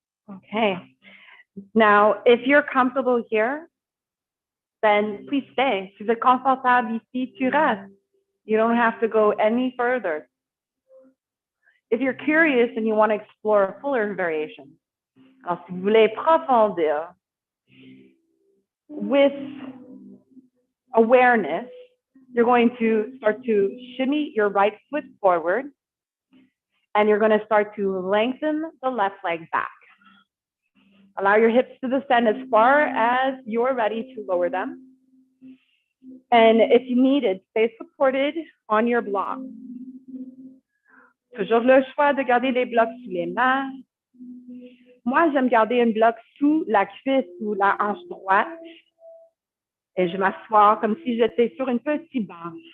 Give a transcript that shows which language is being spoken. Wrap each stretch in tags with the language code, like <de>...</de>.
<en>Okay. Now, if you're comfortable here, then please stay.</en> <fr>Si vous êtes confortable ici, tu restes.</fr> <en>You don't have to go any further. If you're curious and you want to explore a fuller variation,</en> <fr>alors si vous voulez approfondir</fr> <en>with awareness, you're going to start to shimmy your right foot forward, and you're going to start to lengthen the left leg back. Allow your hips to descend as far as you're ready to lower them. And if you need it, stay supported on your block.</en> <fr>Toujours le choix de garder les blocs sous les mains. Moi, j'aime garder un bloc sous la cuisse ou la hanche droite. Et je m'assois comme si j'étais sur une petite banc.</fr>